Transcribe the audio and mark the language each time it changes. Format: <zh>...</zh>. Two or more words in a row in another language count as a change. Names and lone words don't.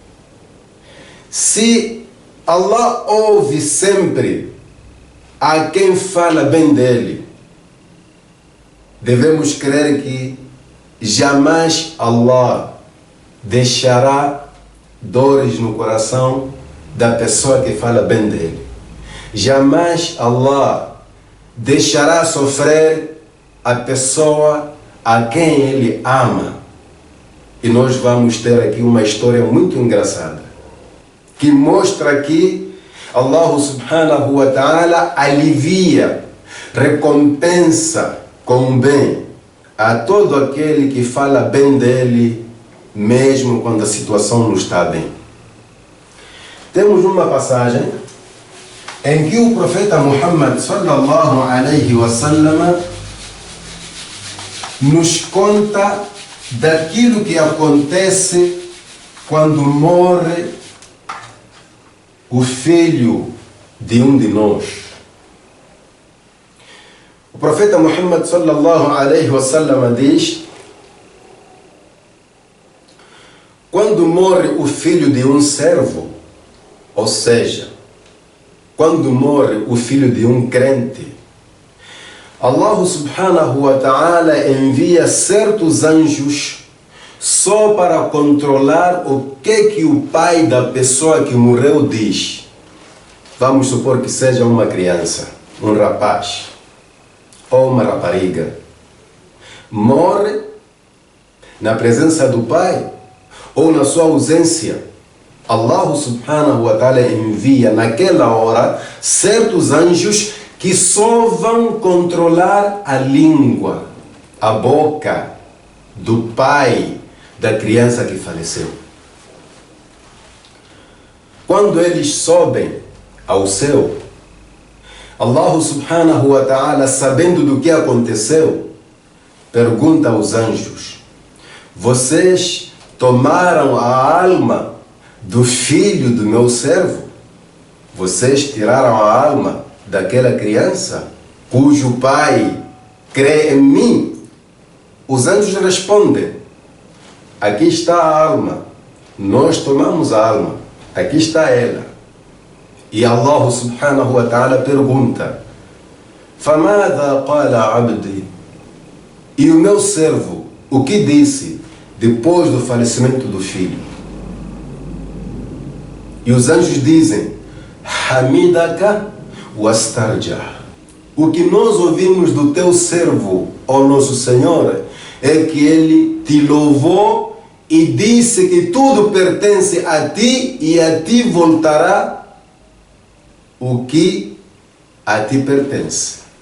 <pt>Se Allah ouve sempre a quem fala bem dele, devemos crer que jamais Allah deixará dores no coração da pessoa que fala bem dele. Jamais Allah deixará sofrer a pessoa a quem ele ama. E nós vamos ter aqui uma história muito engraçada, que mostra que</pt> <ar>الله سبحانه وتعالى</ar> <pt>alivia, recompensa com bem a todo aquele que fala bem dele, mesmo quando a situação não está bem. Temos uma passagem em que o profeta Muhammad</pt> <ar>صلى الله عليه وسلم</ar> <pt>nos conta daquilo que acontece quando morre o filho de um de nós. O profeta Muhammad</pt> <ar>صلى الله عليه وسلم</ar> <pt>diz: quando morre o filho de um servo, ou seja, quando morre o filho de um crente,</pt> <ar>الله سبحانه وتعالى</ar> <pt>envia certos anjos só para controlar o que o pai da pessoa que morreu diz. Vamos supor que seja uma criança, um rapaz ou uma rapariga. Morre na presença do pai ou na sua ausência.</pt> <ar>الله سبحانه وتعالى</ar> <pt>envia naquela hora certos anjos que só vão controlar a língua, a boca do pai da criança que faleceu. Quando eles sobem ao céu,</pt> <ar>الله سبحانه وتعالى,</ar> <pt>sabendo do que aconteceu, pergunta aos anjos: vocês tomaram a alma do filho do meu servo? Vocês tiraram a alma daquela criança cujo pai crê em mim? Os anjos respondem: aqui está a alma, nós tomamos a alma, aqui está ela.</pt> <ar>E الله سبحانه وتعالى pergunta: فَمَاذَا قَالَ عَبْدِي?</ar> <pt>E o meu servo, o que disse depois do falecimento do filho? E os anjos dizem:</pt> <ar>حَمِدَكَ وَاسْتَرْجَعَ.</ar> <pt>O que nós ouvimos do teu servo, ó nosso Senhor, é que ele te louvou e disse que tudo pertence a ti e a ti voltará o que a ti pertence.</pt>